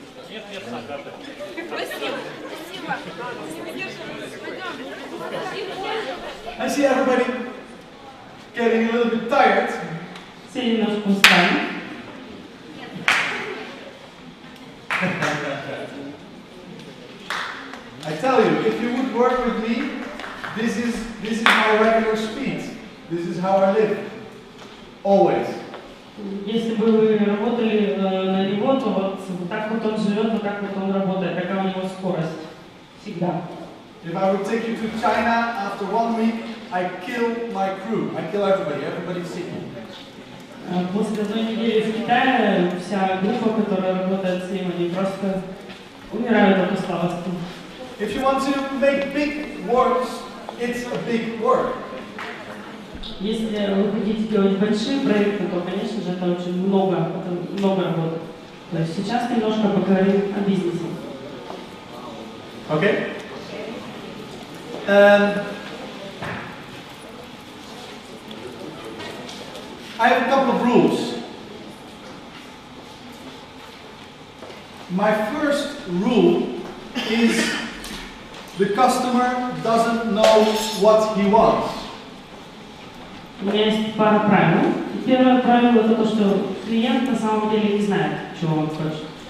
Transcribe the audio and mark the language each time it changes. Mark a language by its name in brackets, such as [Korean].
[Russian] Нет, нет, Агата. Спасибо, спасибо. Не выдерживайтесь, пойдем. [English] I see everybody getting a little bit tired. [Russian] Все немножко устали. [English] I tell you, if you would work with me, this is my regular speed. This is how I live. Always. [Russian] Если бы вы работали на него, то вот так вот он живет, вот так вот он работает, какая у него скорость. Всегда. [English] If I would take you to China after 1 week, I kill my crew. I kill everybody. Everybody's sick. [Russian] После одной недели в Китае вся группа, которая работает с ним, они просто умирают от усталости. [English] If you want to make big works, it's a big work. Если вы хотите делать большие проекты, то, конечно же, это очень много работы. [Russian] То есть сейчас немножко поговорим о бизнесе. [English] Okay. I have a couple of rules. My first rule is the customer doesn't know what he wants. [Russian] У меня есть пара правил. И первое правило это то, что клиент на самом деле не знает, чего он хочет.